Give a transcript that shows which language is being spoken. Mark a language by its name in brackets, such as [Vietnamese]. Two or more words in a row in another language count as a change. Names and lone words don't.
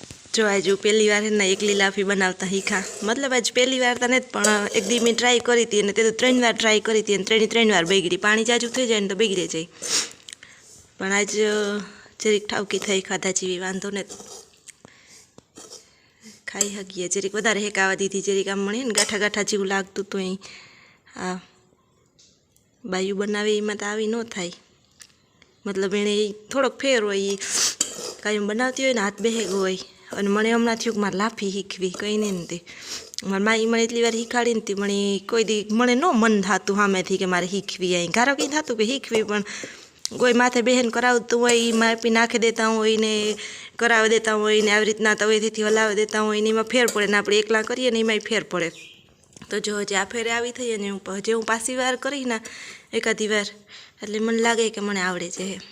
[Gujarati] જો આજ પહેલી બાર હૈ ના એકલી લાફી બનાવતા હીખા મતલબ આજ પહેલી બાર તો નહીં પણ એક દી મૈં ટ્રાય કરી થી ને તે તો 3 વાર ટ્રાય કરી થી 3 વાર બગડી પાની જાજૂ થઈ જાએ તો બગડી જાએ પણ આજ જરીક ઠાવકી થઈ ખાધા જેવી વાંધો ને ખાઈ હકીએ જરીક વધારે હેકાવા દીધી જરીક આમ મણે ને ગાઠા ગાઠા જેવું લાગતું તો આ બાયુ બનાવે એમાં તો આવી ન થાય મતલબ એણે થોડોક ફેર હોય કાયમ બનાવતી હોય ને હાથ બેહે ગયો હોય અને મને હમણાં થયું કે મારે લાફી શીખવી કંઈ નહીં ને તે મારી માઈ મને એટલી વાર શીખાડી ને મને કોઈ દી મને ન મન થતું સામેથી કે મારે શીખવી અહીં ઘારો કંઈ થતું કે શીખવી પણ કોઈ માથે બહેન કરાવતું હોય એ માપી નાખી દેતા હોય ને કરાવી દેતા હોય ને આવી રીતના તવેથી હલાવી દેતા હોય ને એમાં ફેર પડે ને આપણે એકલા કરીએ ને એમાંય ફેર પડે તો જો હજી આ ફેરે આવી થઈ ને હજી હું પાછી વાર કરી ને એકાદી વાર એટલે મને લાગે કે મને આવડે છે